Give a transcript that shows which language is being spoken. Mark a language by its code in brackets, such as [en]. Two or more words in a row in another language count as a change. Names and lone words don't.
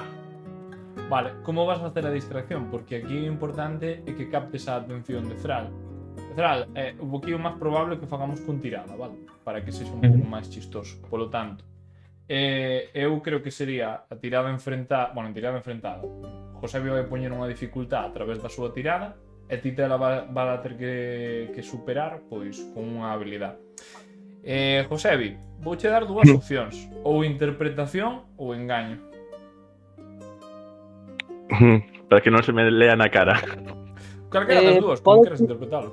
[gl] Vale, como vas a facer a distracción? Porque aquí o importante é que captes a atención de Thrall. Thrall, é un poquinho máis probable que fagamos con tirada, vale? Para que sexa un pouco máis chistoso. Polo tanto, eu creo que sería a tirada enfrentada... Bueno, tirada enfrentada. José vai poñer unha dificultad a través da súa tirada e ti te la vas a ter que superar pois con unha habilidade. Josebi, vouche dar dúas opcións, ou interpretación ou engaño. Para que non se me lea na cara. Calquera das dúas, como queres interpretalo.